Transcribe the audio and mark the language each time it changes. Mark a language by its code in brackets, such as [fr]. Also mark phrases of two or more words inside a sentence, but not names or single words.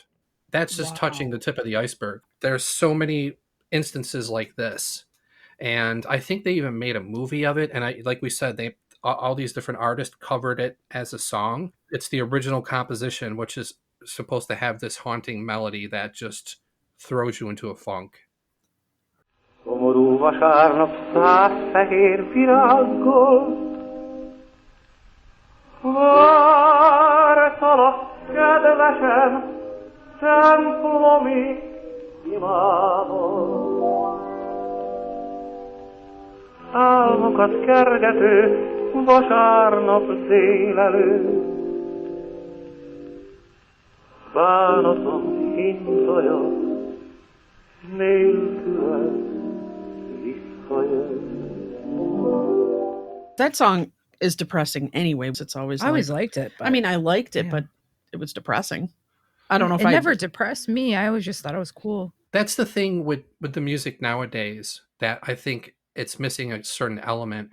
[en] That's just touching the tip of the iceberg. There's so many instances like this. And I think they even made a movie of it. And like we said, all these different artists covered it as a song. It's the original composition, which is supposed to have this haunting melody that just throws you into a funk. [hu] Szomorú vasárnap 100 fehér virággal vártalak, kedvesem, templomi imádon. Álmokat kergető vasárnap délelőtt, bánatom hintaja, nélküled visszajön. [en] That song is depressing anyway. It's always I always like, liked it. But I mean, I liked it, yeah. but it was depressing. I don't know if it never depressed me. I always just thought it was cool. That's the thing with the music nowadays, that I think it's missing a certain element.